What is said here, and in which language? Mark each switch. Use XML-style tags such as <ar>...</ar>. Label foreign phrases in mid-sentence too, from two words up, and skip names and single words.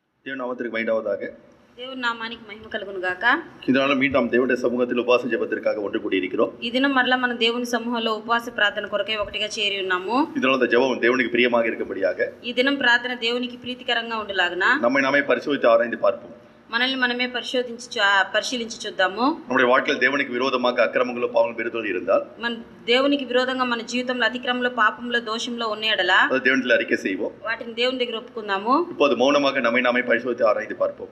<ta>தேவன் நாமத்திற்கு மகிமையாக</ta> <te>దేవుని నామానికి మహిమ కలుగును గాక.</te> <ta>இதனால மீண்டும் நாம் தேவனுடைய சமூகத்தில் உபவாச ஜெபத்திற்காக ஒன்று கூடியிருக்கிறோம்.</ta> <te>ఈ దినం మరలా మనం దేవుని సమూహంలో ఉపవాస ప్రార్థన కొరకై ఒకటిగా చేరి ఉన్నాము.</te> <ta>இதனால அந்த ஜெபம் தேவனுக்கு பிரியமாக இருக்கும்படியாக</ta> <te>ఈ దినం ప్రార్థన దేవునికి ప్రీతికరంగా ఉండలాగున</te> <ta>நம்மை நாமே பரிசோதித்து ஆராய்ந்து பார்ப்போம்.</ta> <te>మనల్ని మనమే పరిశీలించి చూద్దాము.</te> <ta>நம்முடைய வாழ்க்கையில் தேவனுக்கு விரோதமாக அக்கிரமங்களோ பாவங்களோ பெருத்தல் இருந்தால்</ta> <te>మన దేవునికి విరోధంగా మన జీవితంలో అతిక్రమంలో పాపంలో దోషంలో ఉన్న ఎడల</te> <ta>அதை தேவனிடத்தில் அறிக்கை செய்வோம்.</ta> <te>వాటిని దేవుని దగ్గర ఒప్పుకుందాము.</te> <ta>இப்போது மௌனமாக நம்மை நாமே பரிசோதித்து ஆராய்ந்து பார்ப்போம்.</ta>